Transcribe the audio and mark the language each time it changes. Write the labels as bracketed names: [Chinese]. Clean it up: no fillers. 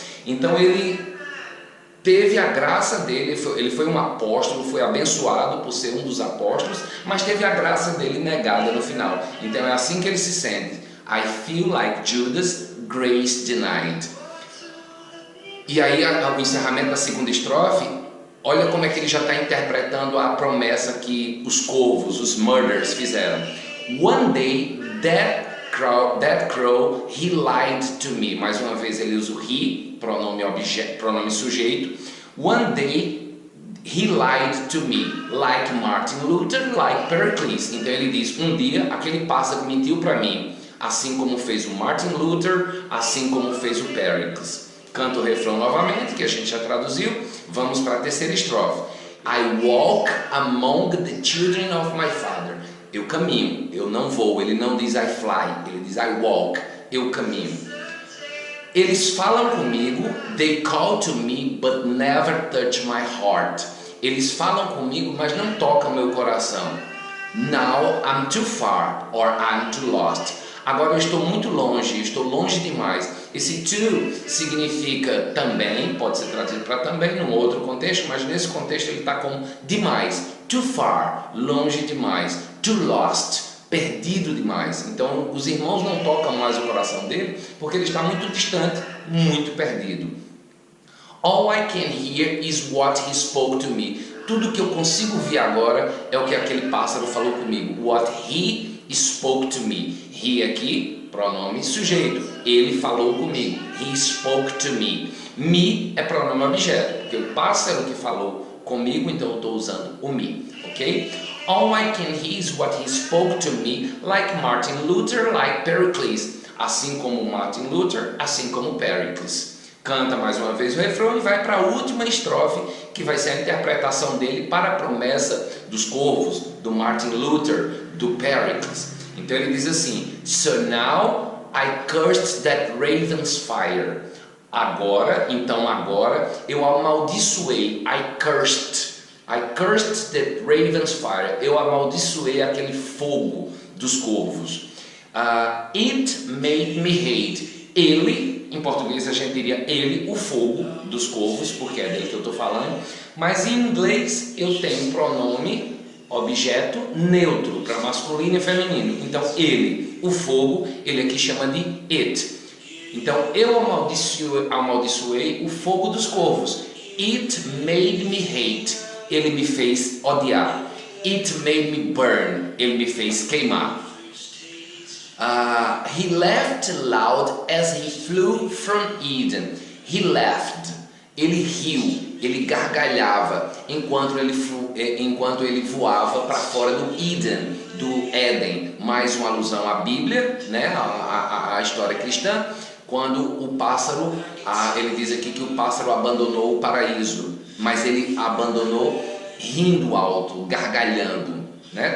[Portuguese] Então ele teve a graça dele, ele foi um apóstolo, foi abençoado por ser um dos apóstolos, mas teve a graça dele negada no final. Então é assim que ele se sente: [English] I feel like Judas, grace denied. [Portuguese] E aí o encerramento da segunda estrofe, olha como é que ele já está interpretando a promessa que os corvos, os murderers fizeram. [English] One day that crow, he lied to me. [Portuguese] Mais uma vez ele usa o he, pronome sujeito. [English] One day he lied to me, like Martin Luther, like Pericles. [Portuguese] Então ele diz: um dia aquele pássaro mentiu para mim, assim como fez o Martin Luther, assim como fez o Pericles. Canta o refrão novamente, que a gente já traduziu. Vamos para a terceira estrofe. [English] I walk among the children of my father. [Portuguese] Eu caminho, eu não vou. Ele não diz I fly, ele diz [English] I walk, [Portuguese] eu caminho. Eles falam comigo, [English] they call to me, but never touch my heart. [Portuguese] Eles falam comigo, mas não tocam meu coração. [English] Now I'm too far, or I'm too lost. [Portuguese] Agora eu estou muito longe, estou longe demais. Esse too significa também, pode ser traduzido para também num outro contexto, mas nesse contexto ele está com demais. [English] Too far, [Portuguese] longe demais. [English] Too lost, [Portuguese] perdido demais. Então os irmãos não tocam mais o coração dele, porque ele está muito distante, muito perdido. [English] All I can hear is what he spoke to me. [Portuguese] Tudo que eu consigo ver agora é o que aquele pássaro falou comigo. [English] What he spoke to me. He [Portuguese] aqui, pronome sujeito. Ele falou comigo. [English] He spoke to me. [Portuguese] Me é pronome objeto, porque o pássaro que falou comigo, então eu estou usando o me, ok? [English] All I can hear is what he spoke to me, like Martin Luther, like Pericles. [Portuguese] Assim como Martin Luther, assim como Pericles. Canta mais uma vez o refrão e vai para a última estrofe, que vai ser a interpretação dele para a promessa dos corvos, do Martin Luther, do Pericles. Então ele diz assim: [English] So now I cursed that raven's fire. [Portuguese] Agora eu amaldiçoei. [English] I cursed that raven's fire. [Portuguese] Eu amaldiçoei aquele fogo dos corvos. [English] It made me hate. [Portuguese] Ele, em português a gente diria ele, o fogo dos corvos, porque é dele que eu estou falando. Mas em inglês eu tenho pronome objeto neutro para masculino e feminino. Então ele, o fogo, ele aqui chama de it. Então eu amaldiçoei o fogo dos corvos. [English] It made me hate. [Portuguese] Ele me fez odiar. [English] It made me burn. [Portuguese] Ele me fez queimar. [English] He laughed loud as he flew from Eden. He laughed. [Portuguese] Ele riu, ele gargalhava enquanto ele voava para fora do Eden, do Éden. Mais uma alusão à Bíblia, né? a história cristã. Quando o pássaro, ele diz aqui que o pássaro abandonou o paraíso, mas ele abandonou rindo alto, gargalhando, né?